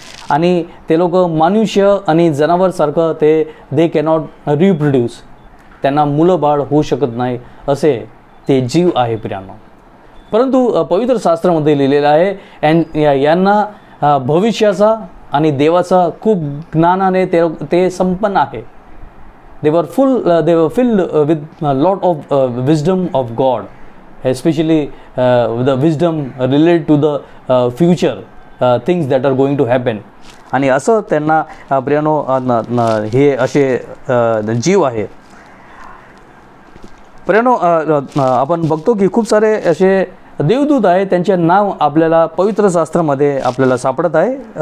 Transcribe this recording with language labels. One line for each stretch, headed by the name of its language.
Marathi: आणि ते लोक मनुष्य आणि जनावरसारखं
English: they cannot reproduce,
Marathi: त्यांना मुलं बाळ होऊ शकत नाही असे ते जीव आहे प्रियानो. परंतु पवित्र शास्त्रामध्ये लिहिलेलं आहे यांना भविष्याचा आणि देवाचा खूप ज्ञानाने ते संपन्न आहे.
English: they were filled with a lot of wisdom of God, especially the wisdom related to the future things that are going to happen.
Marathi: आणि असं त्यांना प्रियानो हे असे जीव आहे. प्रियानो आपण बघतो की खूप सारे असे देवदूत आहे, त्यांचे नाव आपल्याला पवित्र शास्त्रामध्ये आपल्याला सापडत आहे.